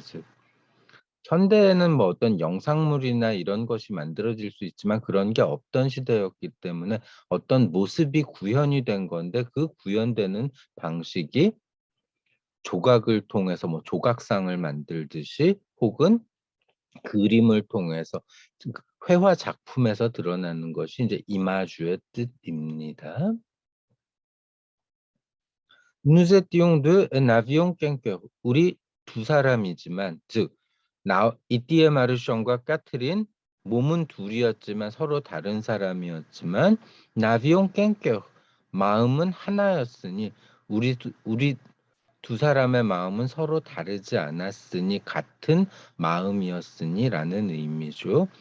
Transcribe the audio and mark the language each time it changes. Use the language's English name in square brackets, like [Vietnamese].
[Korean] 즉 현대에는 뭐 어떤 영상물이나 이런 것이 만들어질 수 있지만 그런 게 없던 시대였기 때문에 어떤 모습이 구현이 된 건데 그 구현되는 방식이 조각을 통해서 뭐 조각상을 만들듯이 혹은 그림을 통해서 회화 작품에서 드러나는 것이 이제 이마주의 뜻입니다. [French] Nous étions deux et n'avions qu'un cœur. [Korean] 우리 두 사람이지만 즉 이띠에 마르숑과 까트린 몸은 둘이었지만 서로 다른 사람이었지만 [French] n'avions qu'un cœur. [Korean] 마음은 하나였으니 우리 두 사람의 마음은 서로 다르지 않았으니 같은 마음이었으니라는 의미죠.